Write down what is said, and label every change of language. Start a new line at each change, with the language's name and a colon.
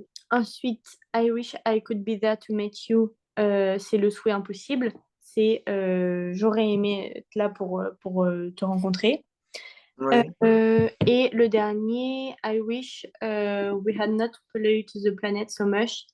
French: Ensuite,
English: I wish I could be there to meet you.
French: C'est le souhait impossible. C'est j'aurais aimé être là pour te rencontrer. Oui. Et le dernier,
English: I wish we had not polluted the planet so much.